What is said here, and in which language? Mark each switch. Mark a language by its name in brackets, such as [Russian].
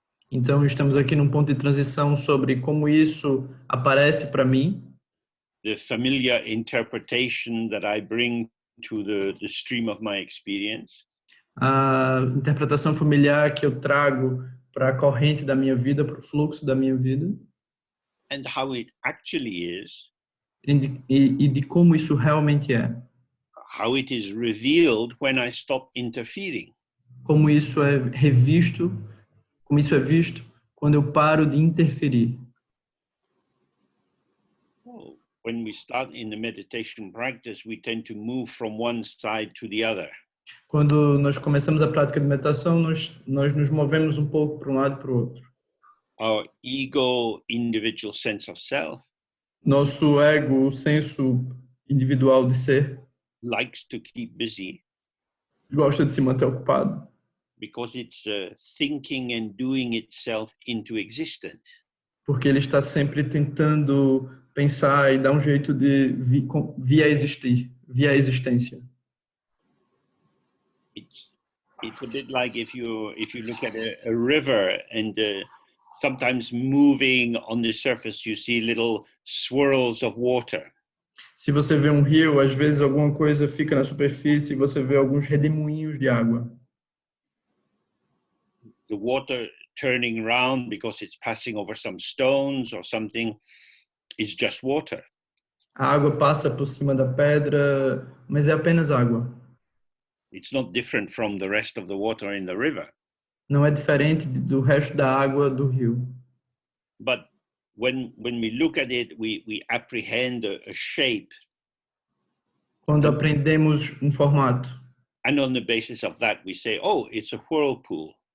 [Portuguese] Então, estamos aqui num ponto de transição sobre como isso aparece para mim, [English] the familiar interpretation that I bring to the stream of my experience, [Portuguese] a interpretação familiar que eu trago para a corrente da minha vida, para o fluxo da minha vida, [English] and how it actually is, [Portuguese] e de como isso realmente é. [English] how it is revealed when I stop interfering. [Portuguese] Como isso é revisto, como isso é visto quando eu paro de interferir. [English] Oh, when we start in the meditation practice, we tend to move from one side to the other. [Portuguese] Quando nós começamos a prática de meditação, nós nos movemos um pouco para um lado e para o outro. [English] Our ego, individual sense of self, [Portuguese] Nosso ego, o senso individual de ser, [English] likes to keep busy [Portuguese] gosta de se manter ocupado, [English] because it's thinking and doing itself into existence. [Portuguese] porque ele está sempre tentando pensar e dar um jeito de via existir, via existência. [English] It's a bit like if you look at a river and sometimes moving on the surface, you see little swirls of water. [Portuguese] Se você vê um rio, às vezes alguma coisa fica na superfície e você vê alguns redemoinhos de água. [English] The water turning around because it's passing over some stones or something is just water. [Portuguese] A água passa por cima da pedra, mas é apenas água. [English] It's not different from the rest of the water in the river. [Portuguese] Não é diferente do resto da água do rio. [English] But when we look at it, we apprehend a shape. [Portuguese] Quando aprendemos um formato, [English] And on the basis of that, we say, oh, it's a whirlpool.